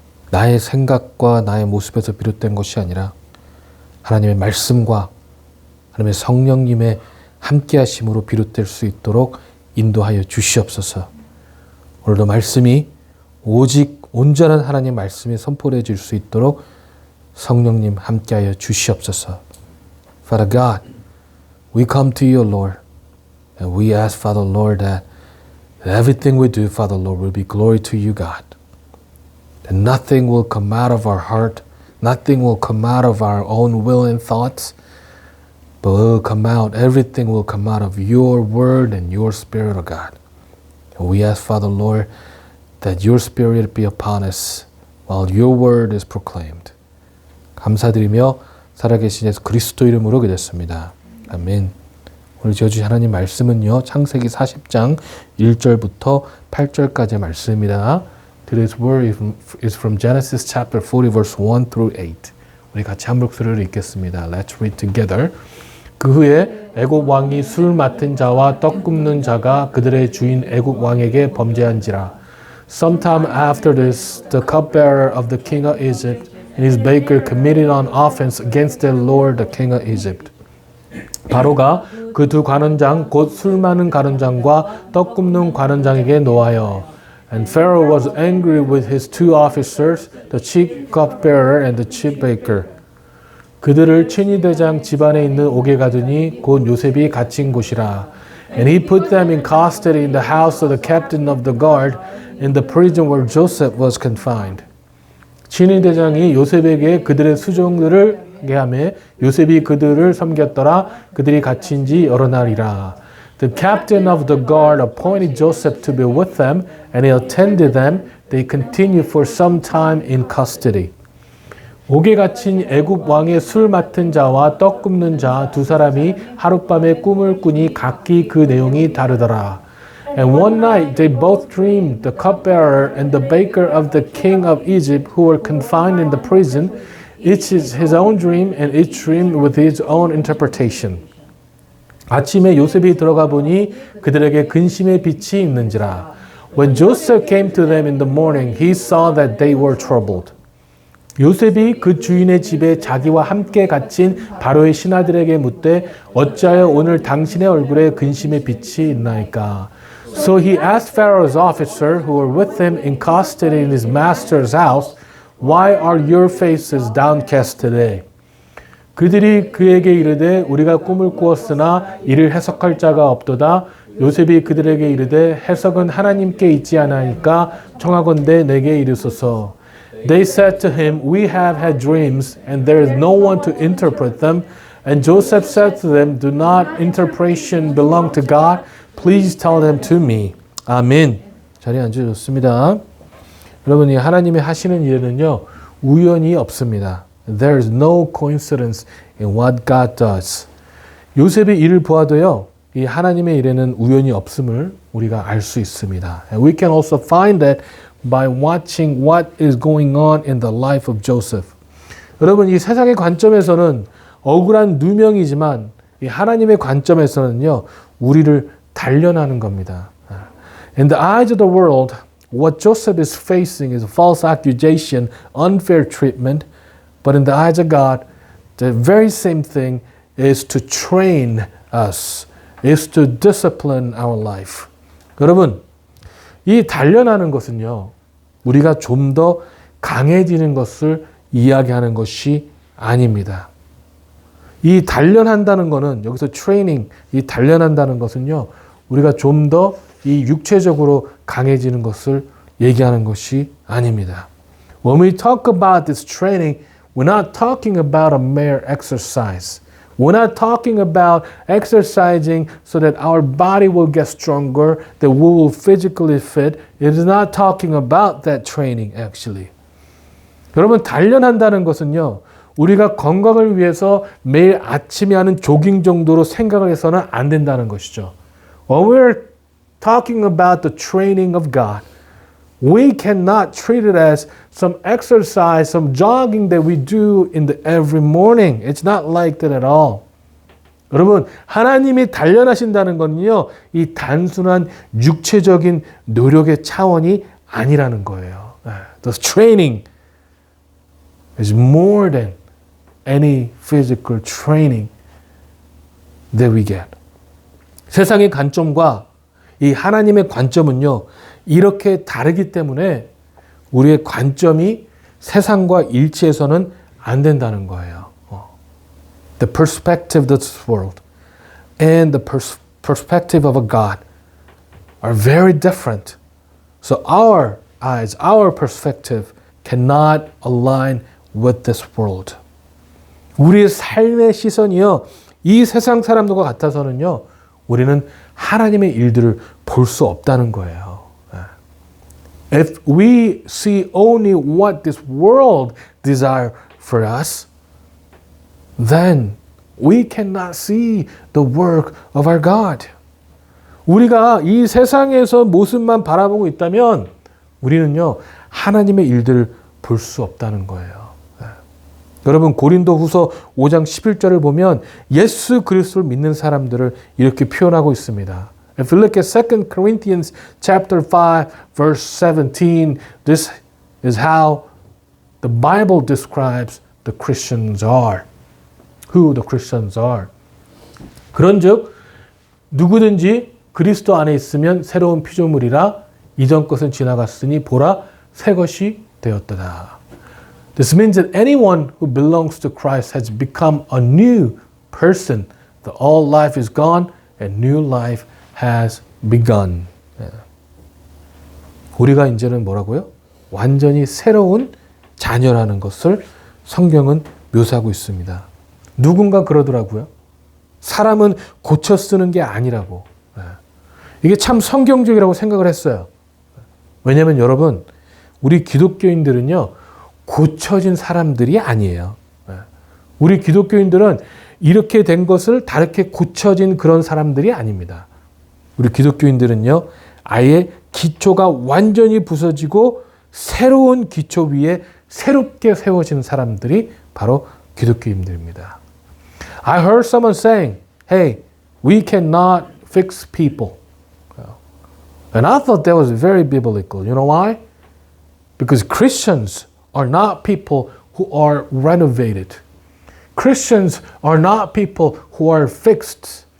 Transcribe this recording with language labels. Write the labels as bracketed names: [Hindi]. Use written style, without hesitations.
[Korean] 나의 생각과 나의 모습에서 비롯된 것이 아니라 하나님의 말씀과 하나님의 성령님의 함께하심으로 비롯될 수 있도록 인도하여 주시옵소서. 오늘도 말씀이 오직 온전한 하나님 말씀이 선포되어질 수 있도록 성령님 함께하여 주시옵소서. [English] Father God, we come to you, Lord, and we ask, Father Lord, that everything we do, Father Lord, will be glory to you, God. That nothing will come out of our heart, nothing will come out of our own will and thoughts, but everything will come out of your word and your spirit, O God. And we ask, Father Lord, that your spirit be upon us while your word is proclaimed. [Korean] 감사드리며 살아계신 예수 그리스도 이름으로 기도했습니다. 아멘. 오늘 지어주신 하나님 말씀은요, 창세기 40장 1절부터 8절까지의 말씀입니다. [English] Today's word is from Genesis chapter 40 verse 1 through 8. [Korean] 우리 같이 한 목소리로 읽겠습니다. [English] Let's read together. [Korean] 그 후에 애굽 왕이 술 맡은 자와 떡 굽는 자가 그들의 주인 애굽 왕에게 범죄한지라. [English] Sometime after this, the cupbearer of the king of Egypt and his baker committed an offense against their lord, the king of Egypt. [Korean] 바로가 그 두 관원장 곧 술 많은 관원장과 떡 굽는 관원장에게 노하여 [English] And Pharaoh was angry with his two officers, the chief cupbearer and the chief baker. [Korean] 그들을 친위대장 집안에 있는 옥에 가두니 곧 요셉이 갇힌 곳이라. [English] And he put them in custody in the house of the captain of the guard in the prison where Joseph was confined. [Korean] 친위대장이 요셉에게 그들의 수종들을 하매 요셉이 그들을 섬겼더라. 그들이 갇힌 지 여러 날이라. [English] The captain of the guard appointed Joseph to be with them, and he attended them. They continued for some time in custody. [Korean] 옥에 갇힌 애굽 왕의 술 맡은 자와 떡 굽는 자 두 사람이 하룻밤에 꿈을 꾸니 각기 그 내용이 다르더라. [English] And one night they both dreamed, the cupbearer and the baker of the king of Egypt, who were confined in the prison, each his own dream, and each dreamed with his own interpretation. [Korean] 아침에 요셉이 들어가 보니 그들에게 근심의 빛이 있는지라. [English] When Joseph came to them in the morning, he saw that they were troubled. [Korean] 요셉이 그 주인의 집에 자기와 함께 갇힌 바로의 신하들에게 묻되 어찌하여 오늘 당신의 얼굴에 근심의 빛이 있나이까? [English] So he asked Pharaoh's officer who were with him in custody in his master's house, Why are your faces downcast today? [Korean] 그들이 그에게 이르되 우리가 꿈을 꾸었으나 이를 해석할 자가 없도다. 요셉이 그들에게 이르되 해석은 하나님께 있지 않으니까 청하건대 내게 이르소서. [English] They said to him, We have had dreams, and there is no one to interpret them. And Joseph said to them, Do not interpretation belong to God? Please tell them to me. [Korean] 아멘. 자리에 앉으셨습니다. 여러분이 하나님이 하시는 일은요, 우연이 없습니다. [English] There is no coincidence in what God does. [Korean] 요셉의 일을 보아도요, 이 하나님의 일에는 우연이 없음을 우리가 알 수 있습니다. [English] And we can also find that by watching what is going on in the life of Joseph. [Korean] 여러분, 이 세상의 관점에서는 억울한 누명이지만 이 하나님의 관점에서는요, 우리를 단련하는 겁니다. [English] In the eyes of the world, what Joseph is facing is false accusation, unfair treatment. But in the eyes of God, the very same thing is to train us, is to discipline our life. [Korean] 여러분, 이 단련하는 것은요, 우리가 좀 더 강해지는 것을 이야기하는 것이 아닙니다. 이 단련한다는 것은, 여기서 트레이닝, 이 단련한다는 것은요, 우리가 좀 더 이 육체적으로 강해지는 것을 얘기하는 것이 아닙니다. [English] When we talk about this training, we're not talking about a mere exercise. We're not talking about exercising so that our body will get stronger, that we will physically fit. It is not talking about that training, actually. [Korean] 여러분, 단련한다는 것은요, 우리가 건강을 위해서 매일 아침에 하는 조깅 정도로 생각을 해서는 안 된다는 것이죠. [English] When we're talking about the training of God, we cannot treat it as some exercise, some jogging that we do in the every morning. It's not like that at all. [Korean] 여러분, 하나님이 단련하신다는 건요, 이 단순한 육체적인 노력의 차원이 아니라는 거예요. [English] The training is more than any physical training that we get. [Korean] 세상의 관점과 이 하나님의 관점은요, 이렇게 다르기 때문에 우리의 관점이 세상과 일치해서는 안 된다는 거예요. [English] The perspective of this world and the perspective of a God are very different. So our eyes, our perspective cannot align with this world. [Korean] 우리의 삶의 시선이요, 이 세상 사람들과 같아서는요, 우리는 하나님의 일들을 볼 수 없다는 거예요. [English] If we see only what this world desires for us, then we cannot see the work of our God. [Korean] 우리가 이 세상에서 모습만 바라보고 있다면 우리는요, 하나님의 일들을 볼 수 없다는 거예요. 여러분, 고린도후서 5장 11절을 보면 예수 그리스도를 믿는 사람들을 이렇게 표현하고 있습니다. [English] If you look at 2 Corinthians chapter 5 verse 17, this is how the Bible describes the Christians are. Who the Christians are. [Korean] 그런즉 누구든지 그리스도 안에 있으면 새로운 피조물이라 이전 것은 지나갔으니 보라 새 것이 되었도다. [English] This means that anyone who belongs to Christ has become a new person. The old life is gone and new life has begun. [Korean] 우리가 이제는 뭐라고요? 완전히 새로운 자녀라는 것을 성경은 묘사하고 있습니다. 누군가 그러더라고요. 사람은 고쳐 쓰는 게 아니라고. 이게 참 성경적이라고 생각을 했어요. 왜냐하면 여러분, 우리 기독교인들은요, 고쳐진 사람들이 아니에요. 우리 기독교인들은 이렇게 된 것을 다르게 고쳐진 그런 사람들이 아닙니다. 우리 기독교인들은요, 아예 기초가 완전히 부서지고 새로운 기초 위에 새롭게 세워진 사람들이 바로 기독교인들입니다. [English] I heard someone saying, hey, we cannot fix people. And I thought that was very biblical. You know why? Because Christians are not people who are renovated. Christians are not people who are fixed.